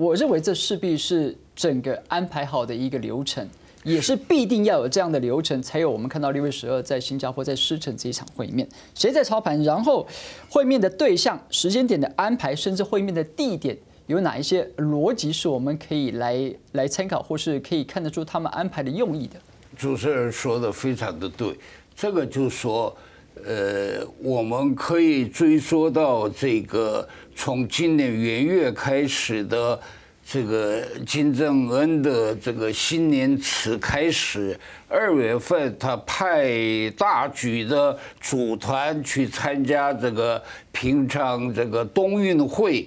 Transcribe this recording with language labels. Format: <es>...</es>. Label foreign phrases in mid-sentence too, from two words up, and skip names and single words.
<zh>我認為這勢必是整個安排好的一個流程。也是必定要有這樣的流程，才有我們看到6月12在新加坡在獅城這一場會面，誰在操盤，然後會面的對象、時間點的安排，甚至會面的地點有哪一些邏輯是我們可以來參考，或是可以看得出他們安排的用意的。主持人說的非常的對，這個就說，我們可以追溯到這個從今年元月開始的。这个金正恩的这个新年词开始，2月份他派大举的组团去参加这个平昌这个冬运会。</zh>